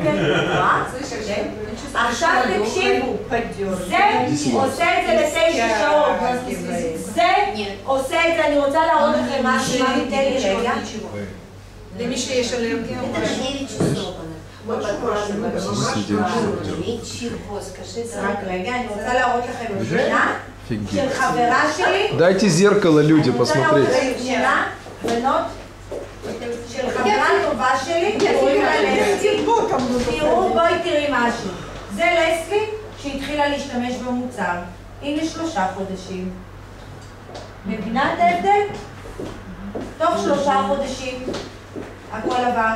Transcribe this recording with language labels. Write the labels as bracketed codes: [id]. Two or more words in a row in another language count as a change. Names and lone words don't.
[he] עכשיו תקשיבו, זה עושה את זה ל9 שעות, זה עושה את זה, אני רוצה להראות לכם משהו, מה ניתן לי רגע. למי שיש אלרגיה. רק רגע, אני רוצה להראות לכם תמונה של חברה שלי. [ru] Дайте зеркало, люди, посмотреть. [he] תמונה, בנות, של חברה טובה שלי, קוראים לה לסקי. תראו, בואי תראי משהו. זה לסקי שהתחילה להשתמש במוצר. הנה 3 חודשים. מבינה את ההבדל? תוך 3 חודשים הכל עבר.